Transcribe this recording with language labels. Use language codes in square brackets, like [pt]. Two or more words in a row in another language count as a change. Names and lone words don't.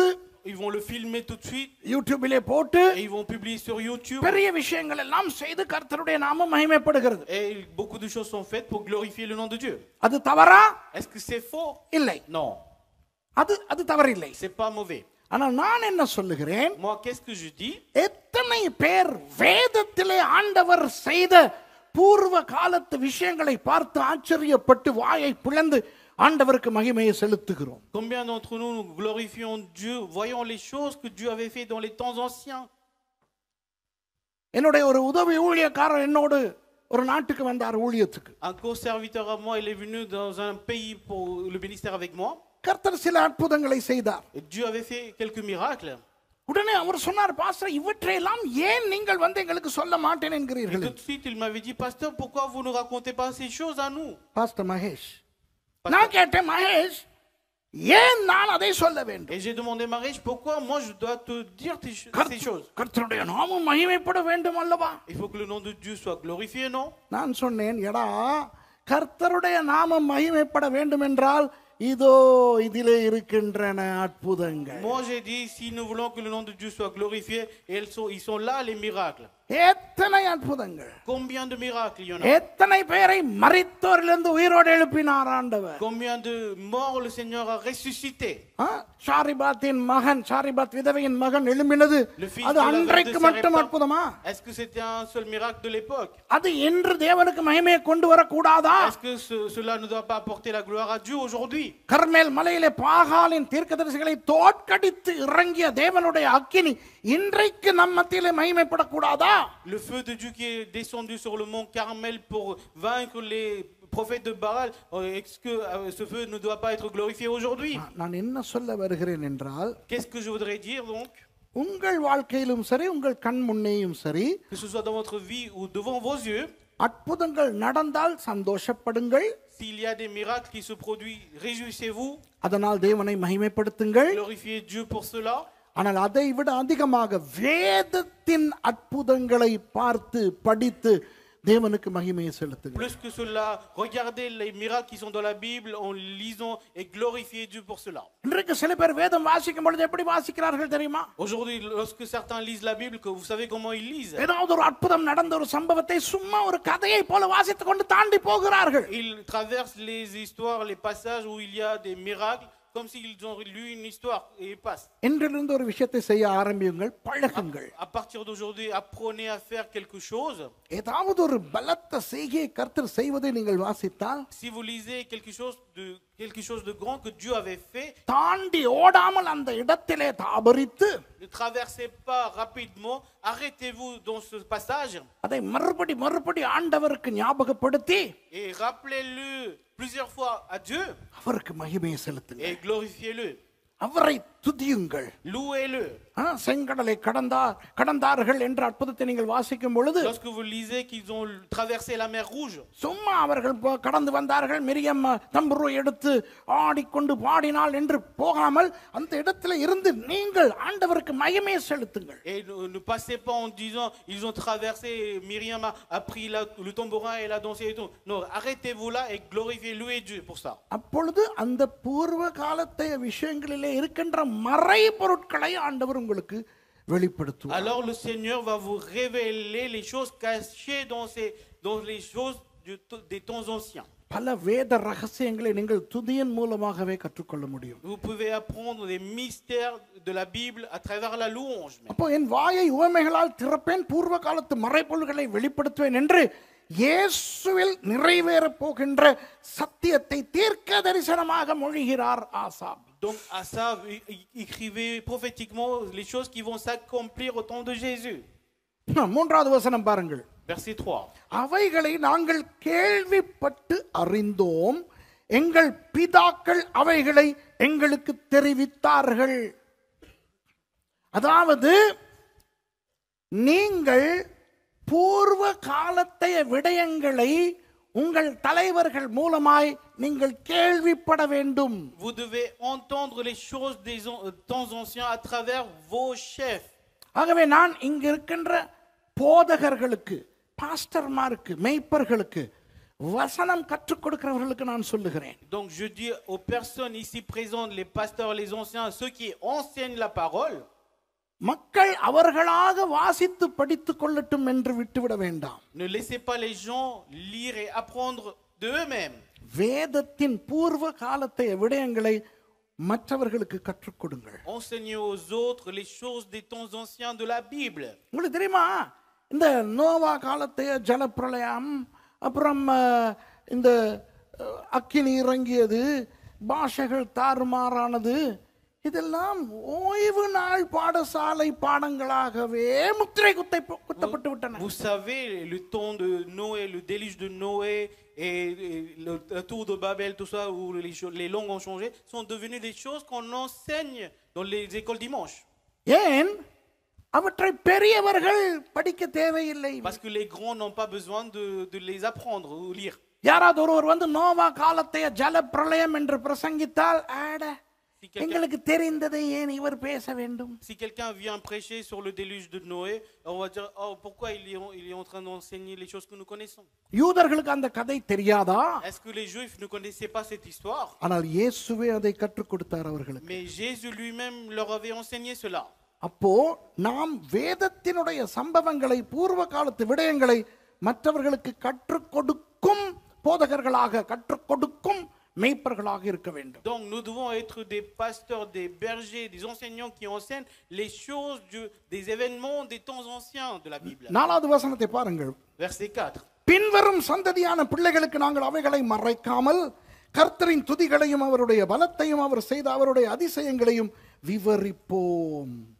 [fr] ils vont le filmer tout de suite [ta] யூடியூபிலே போட்டு [fr] et ils vont publier sur YouTube. [ta] பெரிய விஷயங்கள் எல்லாம் செய்து கர்த்தருடைய நாமம் மகிமைப்படுகிறது. [fr] Et beaucoup de choses sont faites pour glorifier le nom de Dieu. [ta] அது தவறா? [fr] Est-ce que c'est faux? [ta] இல்லை, [fr] Non, [ta] அது தவறில்லை. [fr] c'est pas mauvais. [ta] ஆனால் நான் என்ன சொல்லுகிறேன், [fr] Moi, qu'est-ce que je dis? [ta] எத்தனை பேர் வேதத்திலே ஆண்டவர் செய்த பூர்வ காலத்து விஷயங்களை பார்த்து ஆச்சரியப்பட்டு வாயை பிளந்து ஆண்டவருக்கு மகிமையை செலுத்துகிறோம். [fr] Combien d'entre nous glorifions Dieu, voyons les choses que Dieu avait fait dans les temps anciens? [ta] என்னுடைய ஒரு உதவி ஊழியக்காரர் என்னோடு ஒரு நாட்டுக்கு வந்தார் ஊழியத்துக்கு. [fr] Un co-serviteur à moi, il est venu dans un pays pour le ministère avec moi. [ta] கர்த்தர் சில அற்புதங்களை செய்தார். [fr] Et Dieu avait fait quelques miracles. [ta] உடனே அவர் சொன்னார், பாஸ்டர் இவற்றையெல்லாம் ஏன் நீங்கள் வந்து எங்களுக்கு சொல்ல மாட்டேன் [fr] Et [ta] என்கிறீர்கள்? [fr] tout de suite, il m'avait dit, pasteur, pourquoi vous ne racontez pas ces choses à nous? [ta] பாஸ்டர் மகேஷ், நான் கேட்டேன், மகேஷ் ஏன் நான் அதை சொல்ல வேண்டும்? [fr] Et j'ai demandé Marie, pourquoi moi je dois te dire ces choses? [ta] கர்த்தருடைய நாமம் மகிமைப்பட வேண்டும் அல்லவா? [fr] Il faut que le nom de Dieu soit glorifié, non? [ta] நான் சொன்னேன், எடா கர்த்தருடைய நாமம் மகிமைப்பட வேண்டும் என்றால் இதோ இதிலே இருக்கின்றன அற்புதங்கள். [fr] Moi j'ai dit, si nous voulons que le nom de Dieu soit glorifié, ils sont là les miracles. [ta] எத்தனை அற்புதங்கள், [fr] Combien de miracles il y en a? [ta] எத்தனை பேரை மரித்தோரிலிருந்து உயிரோடு எழுப்பினார் ஆண்டவர். [fr] Combien de morts le Seigneur a ressuscité? [ta] சாரிபாத்தின் மகன், சாரிபாத் விதவையின் மகன் எழும்பினது அது அன்றைக்கு மட்டும் அற்புதமா? [fr] Est-ce que c'était un seul miracle de l'époque? [ta] அது இன்று தேவனுக்கு மகிமையை கொண்டு வர கூடாதா? [fr] Est-ce que cela ne doit pas apporter la gloire à Dieu aujourd'hui? [ta] கர்மேல் மலையிலே பாகாலின் தீர்க்கதரிசிகளை தோற்கடித்து இறங்கிய தேவனுடைய அக்கினி இன்றைக்கு நம் மத்தியிலே மகிமைப்படக்கூடாதா? [fr] Le feu de Dieu qui est descendu sur le mont Carmel pour vaincre les prophètes de Baal, est-ce que ce feu ne doit pas être glorifié aujourd'hui? [ta] நான் என்ன சொல்ல வருகிறேன் என்றால், [fr] Qu'est-ce que je voudrais dire donc? [ta] உங்கள் வாழ்க்கையிலும் சரி, உங்கள் கண் முன்னேயும் சரி, [fr] Que ce soit dans votre vie ou devant vos yeux, [ta] அற்புதங்கள் நடந்தால் சந்தோஷப்படுங்கள். [fr] s'il y a des miracles qui se produisent, réjouissez-vous, [ta] அதனால் தேவனை மகிமைப்படுத்துங்கள். [fr] glorifiez Dieu pour cela. [ta] ஆனால் அதை விட அதிகமாக வேதத்தின் அற்புதங்களை பார்த்து படித்து தேவனுக்கு மகிமையை செலுத்துங்கள். [fr] Plus que cela, regardez les miracles qui sont dans la Bible en lisant et glorifiez Dieu pour cela. [ta] இன்றைக்கு சில பேர் வேதம் வாசிக்கும் பொழுது எப்படி வாசிக்கிறார்கள் தெரியுமா? [fr] Aujourd'hui, lorsque certains lisent la Bible, que vous savez comment ils lisent? [ta] ஏதாவது ஒரு அற்புதம் நடந்த ஒரு சம்பவத்தை சும்மா ஒரு கதையை போல வாசித்துக் கொண்டு தாண்டி போகிறார்கள். [fr] Ils traversent les histoires, les passages où il y a des miracles comme s'ils ont lu une histoire et ils passent. [ta] என்றிலிருந்து ஒரு விஷயத்தை செய்ய ஆரம்பியுங்கள், பழகுங்கள். [fr] À partir d'aujourd'hui, apprenez à faire quelque chose. [ta] ஏதாவது ஒரு பலத்த செய்கையை கர்த்தர் செய்வதை நீங்கள் வாசித்தால் [fr] Si vous lisez quelque chose de grand que Dieu avait fait, [ta] தாண்டி ஓடாமல் அந்த இடத்திலே தாபரித்து [fr] ne traversez pas rapidement, arrêtez-vous dans ce passage [ta] அதை மறுபடி ஆண்டவருக்கு ஞாபகப்படுத்தி [fr] et rappelez-le plusieurs fois à Dieu [ta] அவருக்கு மகிமையை செலுத்துங்க, [fr] et glorifiez-le, [ta] அவரை துதியுங்கள். [fr] louez-le. [ta] செங்கடலை கடந்தார்கள் என்ற அற்புதத்தை நீங்கள் வாசிக்கும் பொழுது [fr] Lorsque vous lisez qu'ils ont traversé la mer Rouge, [ta] சும்மா அவர்கள் கடந்து வந்தார்கள், மிரியம் தம்புரு எடுத்து ஆடிக்கொண்டு பாடினாள் என்று போகாமல் அந்த இடத்துல இருந்து நீங்கள் ஆண்டவருக்கு மகிமையை செலுத்துங்கள். [fr] et ne passez pas en disant ils ont traversé, Myriam a pris le tambourin et l'a dansé et tout. Non, arrêtez-vous là et glorifiez, louez Dieu pour ça. [ta] அப்பொழுது அந்த பூர்வ காலத்தைய விஷயங்களிலே இருக்கின்ற மறை பொருட்களை ஆண்டவர் உங்களுக்கு வெளிப்படுத்துவார். [fr] Alors le Seigneur va vous révéler les choses cachées dans les choses des temps anciens. [ta] பல வேத ரகசியங்களை நீங்கள் துதியின் மூலமாகவே கற்றுக்கொள்ள முடியும். [fr] Vous pouvez apprendre les mystères de la Bible à travers la louange. [ta] அப்போ என் வாயை உவமைகளால் திறப்பேன், பூர்வ காலத்து மறைபொருள்களை வெளிப்படுத்துவேன் என்று இயேசுவில் நிறைவேறப் போகின்ற சத்தியத்தை தீர்க்க தரிசனமாக மொழிகிறார் ஆசாப். [fr] Donc Asaph écrivait prophétiquement les choses qui vont s'accomplir au temps de Jésus. [ta] மூன்றாவது வசனம் பாருங்கள். [fr] Verset 3. [ta] அவைகளை நாங்கள் கேள்விப்பட்டு அறிந்தோம், எங்கள் பிதாக்கள் அவைகளை எங்களுக்கு தெரிவித்தார்கள். அதாவது நீங்கள் பூர்வ காலத்தைய விடயங்களை உங்கள் தலைவர்கள் மூலமாய் நீங்கள் கேள்விப்பட வேண்டும். [fr] Vous devez entendre les choses des temps anciens à travers vos chefs. [ta] ஆகவே நான் இங்க இருக்கின்ற போதகர்களுக்கு, பாஸ்டர்மாருக்கு, மேய்ப்பர்களுக்கு, வசனம் கற்றுக் கொடுக்கிறவர்களுக்கு நான் சொல்லுகிறேன். [fr] Donc je dis aux personnes ici présentes, les pasteurs, les anciens, ceux qui enseignent la parole, [ta] மக்கள் அவர்களாக வாசித்து படித்துக் கொள்ளட்டும் என்று விட்டுவிட வேண்டாம். [fr] ne laissez pas les gens lire et apprendre de eux-mêmes. [ta] வேதத்தின் பூர்வ காலத்தைய விடயங்களை மற்றவர்களுக்கு கற்றுக் கொடுங்கள். [fr] Enseignez aux autres les choses des temps anciens de la Bible. [ta] உங்களுக்கு தெரியுமா, இந்த நோவா காலத்தைய ஜலப்பிரளயம், அப்புறம் இந்த அக்கினி இறங்கியது, பாஷைகள் தாறுமாறானது, இதெல்லாம் ஓய்வு நாள் பாடசாலை பாடங்களாகவே முத்திரை குத்தப்பட்டு விட்டன. [fr] Vous savez, le temps de Noé, le déluge de Noé et le tour de Babel, tout ça, où les langues ont changé, sont devenues des choses qu'on enseigne dans les écoles dimanche. [ta] ஏன் அவற்றை பெரியவர்கள் படிக்க தேவையில்லை. [fr] Parce que les grands n'ont pas besoin de les apprendre ou lire. [ta] யாராவது ஒருவர் வந்து நோவா காலத்தைய ஜல பிரளயம் என்று பிரசங்கித்தால், ஆட எங்களுக்கு தெரிந்ததை ஏன் இவர் பேச வேண்டும்? [fr] Si quelqu'un vient prêcher sur le déluge de Noé, on va dire, oh, pourquoi il est en train d'enseigner les choses que nous connaissons? [ta] யூதர்களுக்கு அந்த கதை தெரியாதா? [fr] Est-ce que les Juifs ne connaissaient pas cette histoire? [ta] ஆனால் இயேசுவே அதை கற்றுக் கொடுத்தார் அவர்களுக்கு. [fr] Mais Jésus lui-même leur avait enseigné cela. [ta] அப்போ நாம் வேதத்தினுடைய சம்பவங்களை, பூர்வ காலத்து விடயங்களை மற்றவர்களுக்கு கற்றுக் கொடுக்கும் போதகர்களாக, கற்றுக் கொடுக்கும் மேய்ப்பர்களாக இருக்க வேண்டும். [fr] Donc nous devons être des pasteurs, des bergers, des enseignants qui enseignent les choses des événements des temps anciens de la Bible. [ta] நாலாவது வசனத்தை பாருங்கள். [fr] Verset 4. [ta] பின்வரும் சந்ததியான பிள்ளைகளுக்கு நாங்கள் அவைகளை மறைக்காமல் கர்த்தரின் துதிகளையும் அவருடைய பலத்தையும் அவர் செய்த அவருடைய அதிசயங்களையும் விவரிப்போம்.